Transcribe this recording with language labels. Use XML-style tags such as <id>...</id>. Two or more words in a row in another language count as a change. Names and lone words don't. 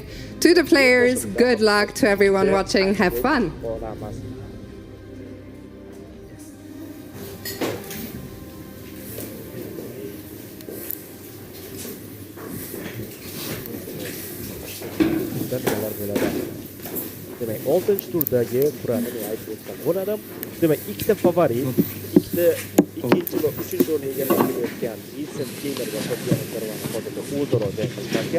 <en>To the players, good luck. To everyone watching, have fun.</en> <uz>Demek 6. turdagi kurani aytib o'tgan bo'ladim. Demek ikkita favorit, ikkinchi va uchinchi o'rinni egallayotgan Vincent Keimer va Fabiano Caruana hozirda o'zaro jang qilishgan.</uz>